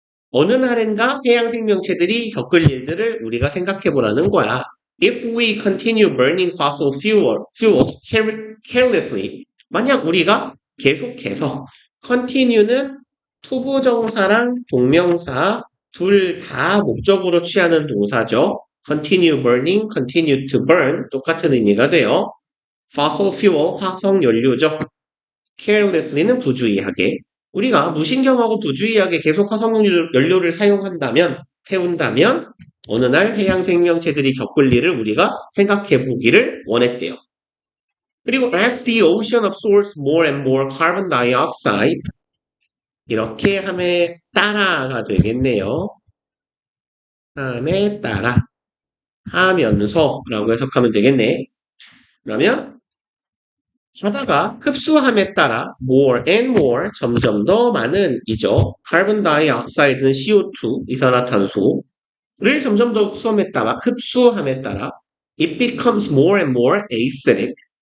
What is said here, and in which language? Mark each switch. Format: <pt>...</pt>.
<ko>어느 날인가 해양 생명체들이 겪을 일들을 우리가 생각해 보라는 거야.</ko> <en>If we continue burning fossil fuels carelessly,</en> <ko>만약 우리가 계속해서 continue는 투부정사랑 동명사 둘 다 목적으로 취하는 동사죠.</ko> <en>continue burning, continue to burn 똑같은 의미가 돼요.</en> <ko>fossil fuel, 화석연료죠. carelessly는 부주의하게. 우리가 무신경하고 부주의하게 계속 화석연료를 사용한다면, 태운다면 어느 날 해양 생명체들이 겪을 일을 우리가 생각해 보기를 원했대요.</ko> <en>그리고 as the ocean absorbs more and more carbon dioxide</en> <ko>이렇게 함에 따라가 되겠네요. 함에 따라 하면서라고 해석하면 되겠네. 그러면 하다가 흡수함에 따라 more and more 점점 더 많은 이죠. 카본 다이옥사이드는 CO2 이산화탄소를 점점 더 흡수함에 따라</ko> <en>it becomes more and more acidic.</en>